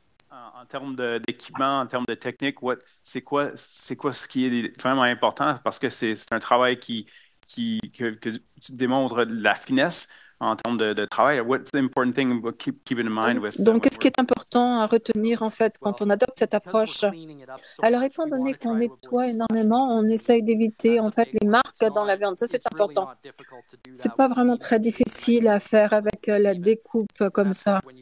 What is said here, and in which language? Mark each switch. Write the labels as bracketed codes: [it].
[fr] En termes d'équipement, en termes de technique, c'est quoi ce qui est vraiment important? Parce que c'est un travail que tu démontres la finesse en termes de travail. [en] What's the important thing to keep in mind with [fr] Donc, qu'est-ce qui est important à retenir en fait quand on adopte cette approche? Alors, étant donné qu'on nettoie énormément, on essaye d'éviter en fait les marques dans la viande. Ça, c'est important. C'est pas vraiment très difficile à faire avec la découpe comme ça.